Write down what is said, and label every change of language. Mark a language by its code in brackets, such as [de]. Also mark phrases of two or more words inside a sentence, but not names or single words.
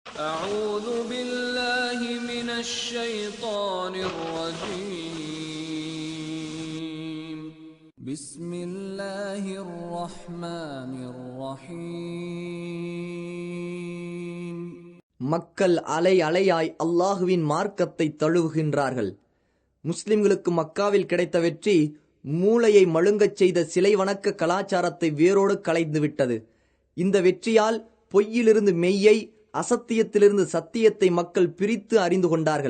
[ar] أعوذ بالله من الشيطان الرجيم بسم الله الرحمن الرحيم [ta] மக்கள் அலை அலையாய் அல்லாஹுவின் மார்க்கத்தை தழுவுகின்றார்கள். முஸ்லிம்களுக்கு மக்காவில் கிடைத்த வெற்றி மூளையை மழுங்கச் செய்த சிலை வணக்க கலாச்சாரத்தை வேரோடு களைந்துவிட்டது. இந்த வெற்றியால் பொய்யிலிருந்து மெய்யை, அசத்தியத்திலிருந்து சத்தியத்தை மக்கள் பிரித்து அறிந்து கொண்டார்கள்.